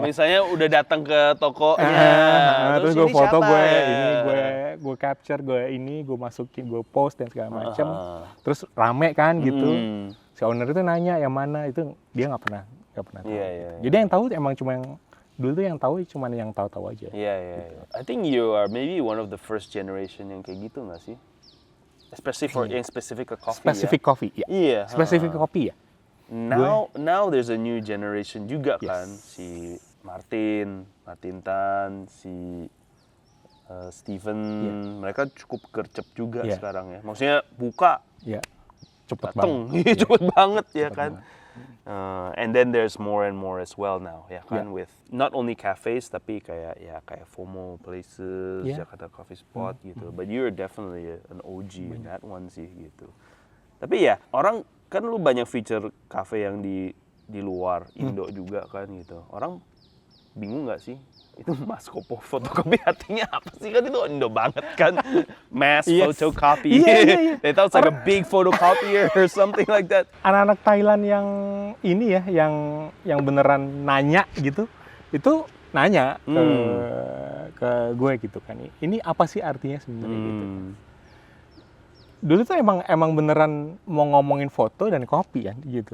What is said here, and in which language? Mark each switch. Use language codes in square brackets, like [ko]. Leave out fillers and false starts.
[id] Misalnya udah datang ke tokonya, terus gue ini foto, siapa? gue capture, gue masukin, gue post dan segala macam. Terus rame kan gitu. Si owner itu nanya yang mana, itu dia nggak pernah tahu. Iya. Jadi yang tahu emang cuma yang dulu tuh yang tahu cuma yang tahu aja. Iya. [en] I think you are maybe one of the first generation [id] yang kayak gitu nggak sih? [en] Especially for [id] yang spesifik ke coffee. Spesifik kopi, ya. Iya. Spesifik kopi ya. [en] Now there's a new generation [id] juga kan, si Martin Tan, si Steven, mereka cukup gercep juga sekarang ya. Maksudnya buka, Cepet dateng, banget. cepet banget ya Cepet kan. banget. [en] And then there's more and more as well now [id] ya kan, [en] with not only cafes [id] tapi kayak [en] FOMO places, Jakarta coffee spot [id] gitu. [en] But you're definitely an OG in that one [id] sih gitu. Tapi ya orang kan lu banyak feature cafe yang di luar Indo juga kan gitu. Orang bingung nggak sih? Itu Mas Kopo fotokopi artinya apa sih, kan itu Indo banget kan? [en] Mass photocopy. [id] Iya. [en] They thought it's like a big photocopier or something like that. [id] Anak-anak Thailand yang ini ya, yang beneran nanya gitu, itu nanya ke gue gitu kan. Ini apa sih artinya sebenarnya gitu. Dulu tuh emang beneran mau ngomongin foto dan kopi kan gitu.